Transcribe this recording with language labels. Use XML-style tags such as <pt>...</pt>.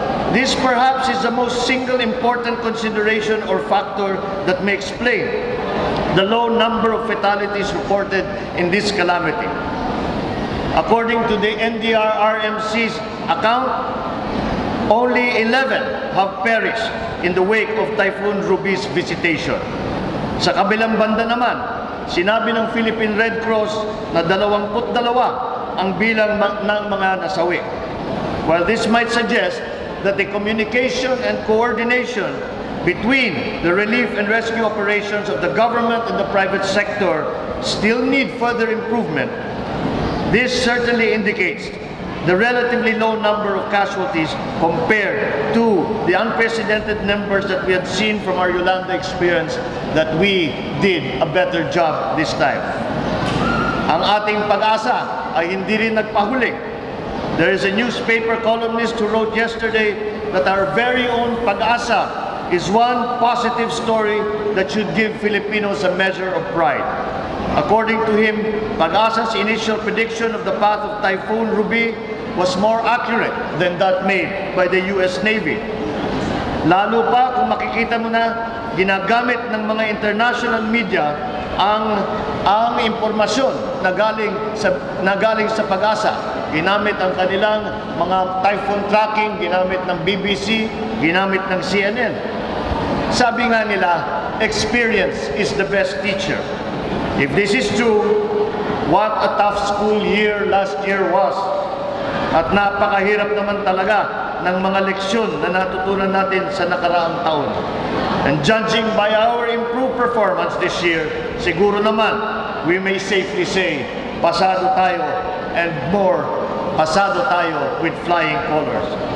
<en>This perhaps is the most single important consideration or factor that may explain the low number of fatalities reported in this calamity. According to the NDRRMC's account, only 11 have perished in the wake of Typhoon Ruby's visitation.</en> <tl>Sa kabilang banda naman, sinabi ng Philippine Red Cross na 22 ang bilang ng mga nasawi.</tl> <en>While this might suggest that the communication and coordination between the relief and rescue operations of the government and the private sector still need further improvement, this certainly indicates the relatively low number of casualties compared to the unprecedented numbers that we had seen from our Yolanda experience, that we did a better job this time.</en> <tl>Ang ating pag-asa ay hindi rin nagpahuli.</tl> <en>There is a newspaper columnist who wrote yesterday that our very own pag-asa is one positive story that should give Filipinos a measure of pride. According to him, Pag-asa's initial prediction of the path of Typhoon Ruby was more accurate than that made by the US Navy.</en> <tl>Lalo pa kung makikita mo na ginagamit ng mga international media ang impormasyon na galing sa Pag-asa. Ginamit ang kanilang mga typhoon tracking, ginamit ng BBC, ginamit ng CNN. Sabi nga nila,</tl> <en>experience is the best teacher. If this is true, what a tough school year last year was.</en> <tl>At napakahirap naman talaga ng mga leksyon na natutunan natin sa nakaraang taon.</tl> <en>And judging by our improved performance this year,</en> <tl>siguro naman,</tl> <en>we may safely say,</en> <tl>pasado tayo,</tl> <en>and more, pasado tayo with flying colors.</en>